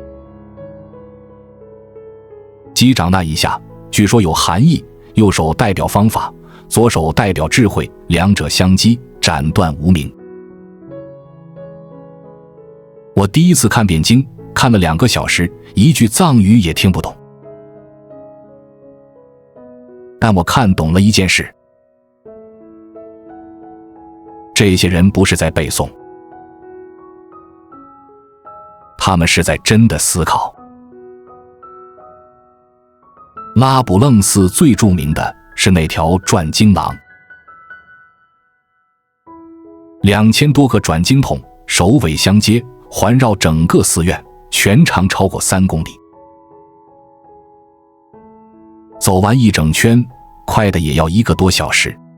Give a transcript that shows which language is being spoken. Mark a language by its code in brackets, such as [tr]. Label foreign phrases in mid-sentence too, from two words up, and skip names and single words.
[zh] 擊掌那一下，據說有含義，右手代表方法，左手代表智慧，兩者相擊，斬斷無名。我第一次看辯經，看了2個小時，一句藏語也聽不懂。但我看懂了一件事：這些人不是在背誦，他們是在真的思考。拉卜楞寺最著名的是那条轉經廊，2000多個轉經筒首尾相接，環繞整個寺院，全長超過3公里。走完一整圈，快的也要1個多小時。